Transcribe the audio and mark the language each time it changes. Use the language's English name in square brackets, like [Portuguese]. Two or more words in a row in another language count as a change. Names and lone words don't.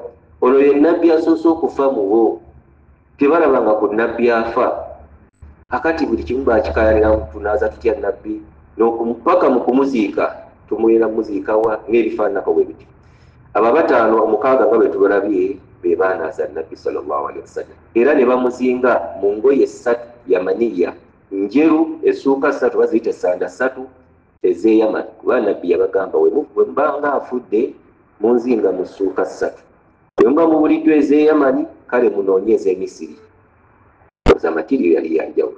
[Ganda] Olwo ye Nabbi asoose okufa mu bo tebalabanga ku Nabbi afa. Akati buli kimu baakikaayanira tunaaza tutya Nabbi n'okupaka mu kumuziika tumuweera muziika wa ng'ebifaananako bwe bityo. Abo 5 omukaaga nga bwe tubalabye be baanaaza Nabbi [Arabic] sallallahu alaihi wasallam [Ganda] era ne bamuzinga mu ngoye 3 yamaniya njeru essuuka 3 baziyita sanda 3 ez'Yaman. Kuba Nabbi yabagamba bwe mubanga afudde munzinga mu ssuuka 3 bwe muba mubuliddwa ez'Yamani kale munoonye ez'Emisiri amakiriro yali yanjawulo.